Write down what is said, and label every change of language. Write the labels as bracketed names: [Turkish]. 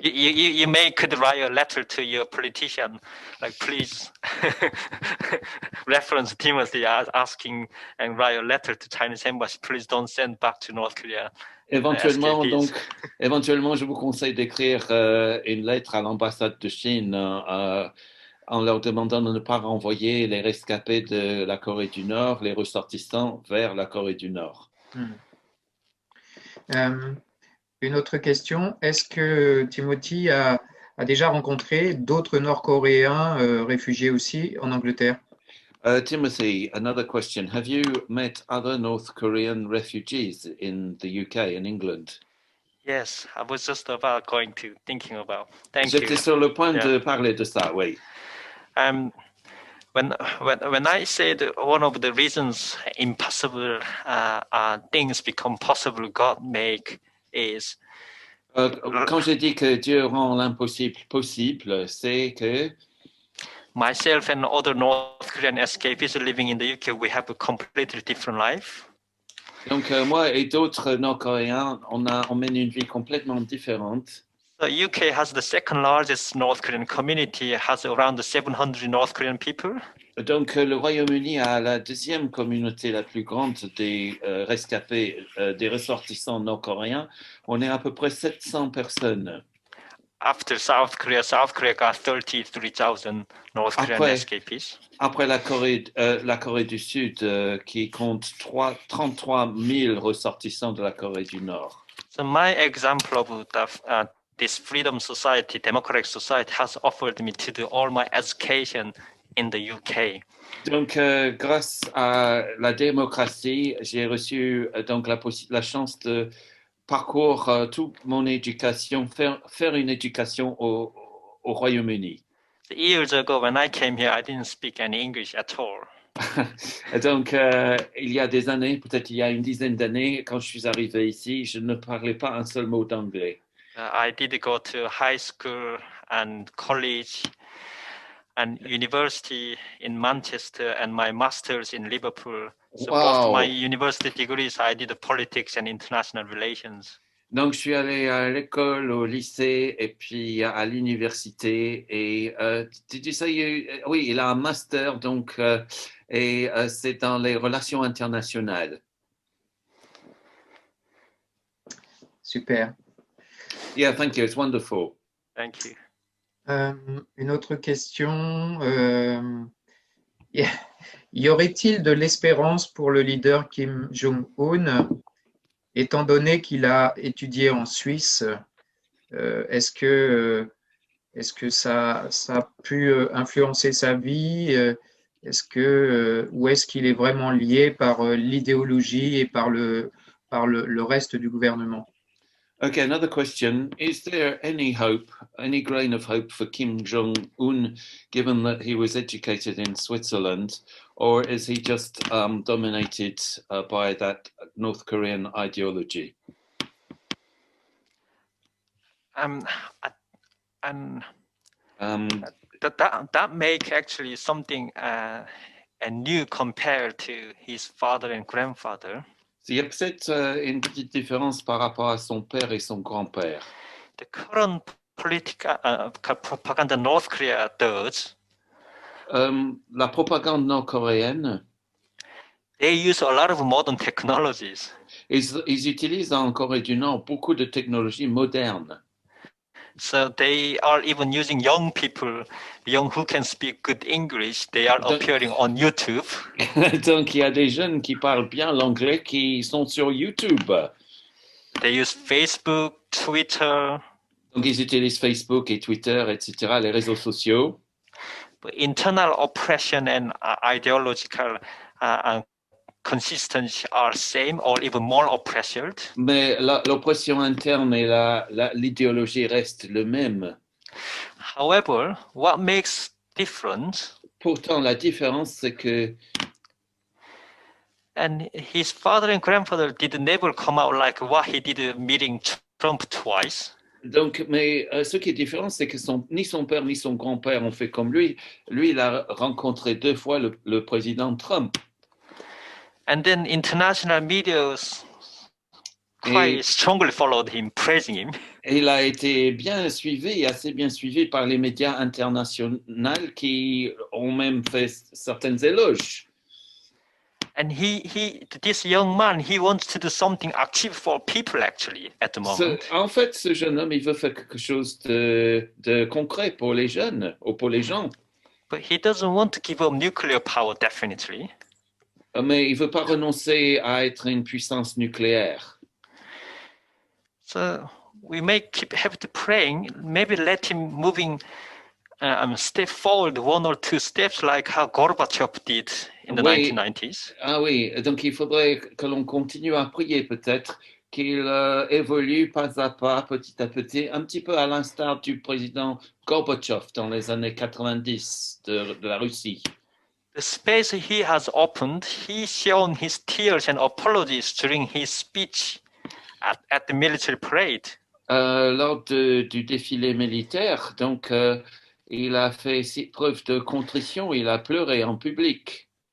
[English] You may could write a letter to your politician, like please reference Timothy as asking and write a letter to Chinese embassy. Please don't send back to North Korea. [French] Éventuellement, je vous conseille d'écrire une lettre à l'ambassade de Chine en leur demandant de ne pas renvoyer les rescapés de la Corée du Nord, les ressortissants, vers la Corée du Nord. Une autre question, est-ce que Timothy a déjà rencontré d'autres Nord-Coréens réfugiés aussi en Angleterre? [English] Timothy, another question. Have you met other North Korean refugees in the UK and England? Yes, I was just thinking about. Thank [French] J'étais [English] you. [French] sur le point de parler de ça, oui. [English] When I said one of the reasons impossible things become possible, God make is. [French] Quand j'ai dit que Dieu rend l'impossible possible, c'est que [English] myself and other North Korean escapees living in the UK, we have a completely different life. [French] Donc moi et d'autres Nord-Coréens, on mène une vie complètement différente. [English] The UK has the second largest North Korean community, has around 700 North Korean people. [French] Donc le Royaume-Uni a la deuxième communauté la plus grande des rescapés, des ressortissants nord-coréens. On est à peu près 700 personnes. [English] After South Korea got 33,000 North Korean escapees. [French] Après la Corée du Sud, qui compte 33 000 ressortissants de la Corée du Nord. [English] So my example of this freedom society, democratic society, has offered me to do all my education in the UK. [French] Donc, grâce à la démocratie, j'ai reçu donc la chance de parcourir toute mon éducation, faire une éducation au Royaume-Uni. [English] Years ago, when I came here, I didn't speak any English at all. [French] Donc, il y a des années, peut-être il y a une dizaine d'années, quand je suis arrivé ici, je ne parlais pas un seul mot d'anglais. [English] I did go to high school and college and university in Manchester and my master's in Liverpool. So both my university degrees, I did politics and international relations. [French] Donc, je suis allé à l'école, au lycée et puis à l'université. Et tu dis ça, oui, il a un master, donc, et c'est dans les relations internationales. Super. [English] Yeah, thank you. It's wonderful. Thank you. [French] Une autre question. Y aurait-il de l'espérance pour le leader Kim Jong-un, étant donné qu'il a étudié en Suisse? Est-ce que ça a pu influencer sa vie? Ou est-ce qu'il est vraiment lié par l'idéologie et par le reste du gouvernement? [English] Okay, another question. Is there any hope, any grain of hope for Kim Jong-un, given that he was educated in Switzerland, or is he just dominated by that North Korean ideology? Um, I- and Um, that make actually something new compared to his father and grandfather. [French] Il y a peut-être une petite différence par rapport à son père et son grand-père. [English] The current political propaganda North Korea does. [French] La propagande nord-coréenne, [English] They use a lot of modern technologies. [French] ils utilisent en Corée du Nord beaucoup de technologies modernes. [English] So they are even using young people, young who can speak good English. They are appearing on YouTube. [French] Donc, il y a des jeunes qui parlent bien l'anglais qui sont sur YouTube. [English] They use Facebook, Twitter. [French] Donc, ils utilisent Facebook et Twitter, etc., les réseaux sociaux. [English] But internal oppression and ideological consistency are same or even more oppressive. [French] Mais l'oppression interne et l'idéologie restent le même. [English] However, what makes difference? [French] Pourtant, la différence, c'est que [English] and his father and grandfather did never come out like what he did meeting Trump twice. [French] Donc, mais ce qui est différent, c'est que ni son père ni son grand-père ont fait comme lui. Lui, il a rencontré 2 fois le président Trump. [English] And then international media quite strongly followed him, praising him. [French] Et il a été bien suivi, assez bien suivi par les médias internationaux qui ont même fait certaines éloges. [English] And this young man, he wants to do something active for people actually at the moment. [French] En fait, ce jeune homme, il veut faire quelque chose de concret pour les jeunes ou pour les gens. [English] But he doesn't want to give up nuclear power, definitely. [French] Mais il veut pas renoncer à être une puissance nucléaire. [English] So we may have to praying, maybe let him moving step forward 1 or 2 steps like how Gorbachev did in the 1990s. [French] Ah oui, donc il faudrait que l'on continue à prier peut-être qu'il évolue pas à pas, petit à petit, un petit peu à l'instar du président Gorbachev dans les années 90 de la Russie. [English] The space he has opened, he's shown his tears and apologies during his speech at the military parade. [French] Lors du défilé militaire, donc il a fait preuve de contrition, il a pleuré en public.